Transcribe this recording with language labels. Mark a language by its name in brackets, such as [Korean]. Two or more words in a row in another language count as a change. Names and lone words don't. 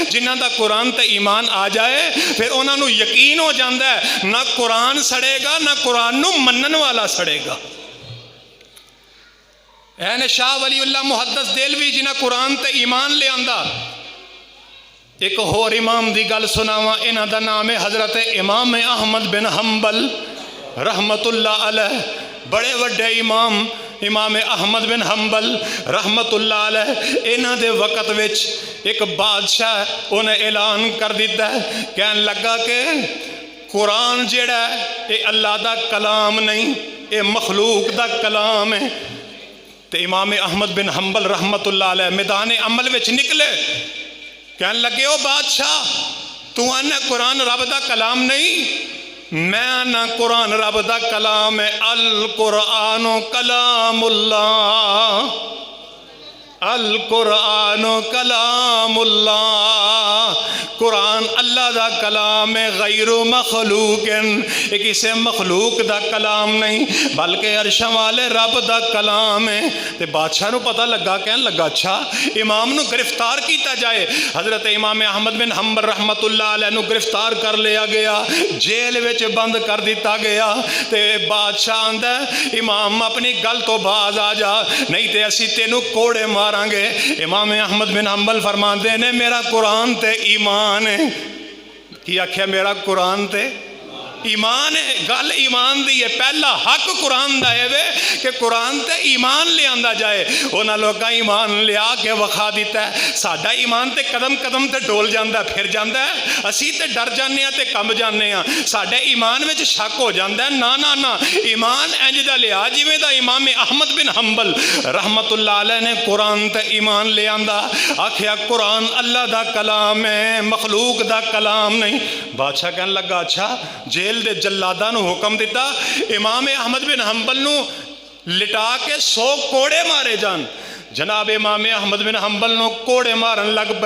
[Punjabi] جنہاں دا قرآن تے ایمان آ جائے فیر اوہناں نوں یقین ہو جاتا ہے نہ قرآن سڑے گا نہ قرآن نوں منن والا سڑے گا. عین شاہ ولی اللہ محدث دہلوی جنہاں قرآن تے ایمان لے آندا. اک ہور امام دی گل سناواں، انہاں دا نام ہے حضرت امام احمد بن حنبل [Arabic] رحمۃ اللہ علیہ. [Punjabi] بڑے وڈے امام امام احمد بن حنبل [Arabic] رحمۃ اللہ علیہ. [Punjabi] انہاں دے وقت وچ اک بادشاہ اونہے اعلان کر دتا ہے، کہن لگا کہ قرآن جیہڑا اے اللہ دا کلام نہیں، اے مخلوق دا کلام ہے. تو امام احمد بن حنبل [Arabic] رحمۃ اللہ علیہ [Punjabi] میدان عمل وچ نکلے، کہن لگے او بادشاہ تو آکھنا قرآن رب دا کلام نہیں، میں نہ قرآن رب دا کلام ہے. [Arabic] القرآن كلام الله، القرآن كلام الله, [Punjabi] قرآن اللہ دا کلام ہے, [Arabic] غير مخلوق, [Punjabi] اے کسی مخلوق دا کلام نہیں بلکہ عرشاں والے رب دا کلام ہے. تو بادشاہ نوں پتہ لگا، کہن لگا اچھا امام نوں گرفتار کیا جائے. حضرت امام احمد بن حنبل [Arabic] رحمۃ اللہ علیہ [Punjabi] نوں گرفتار کر لیا گیا، جیل وچ بند کر دتا گیا. تو بادشاہ آکھدا امام اپنی گل توں باز آ جا، نہیں تو اسیں تینوں کوڑے ماراں گے. امام احمد بن حنبل فرماتے نے میرا قرآن تے ایمان ہے. کی آکھیا؟ میرا قرآن تے ایمان ہے. گل ایمان دی ہے. پہلا حق قرآن دا ہے وے کہ قرآن تے ایمان لے آندا جائے. اوہناں لوکاں ایمان لیا کے وکھا دتا ہے۔ ساڈا ایمان تے قدم قدم تے ڈول جاندا پھر جاندا ہے، اسیں تے ڈر جانے تے کمب جانے آں، ساڈے ایمان وچ شک ہو جاندا ہے. نہ نہ نہ، ایمان انج دا لیا جیویں دا امام احمد بن حنبل [Arabic] رحمۃ اللہ علیہ [Punjabi] نے قرآن تے ایمان لے آندا. آکھیا قرآن اللہ دا کلام ہے، مخلوق دا کلام نہیں. بادشاہ کہن لگا اچھا، جیل دے جلاداں نوں حکم دتا امام احمد بن حنبل نوں لٹا کے 100 کوڑے مارے جان. جناب امام احمد بن حنبل نوں کوڑے مارن لگ پے.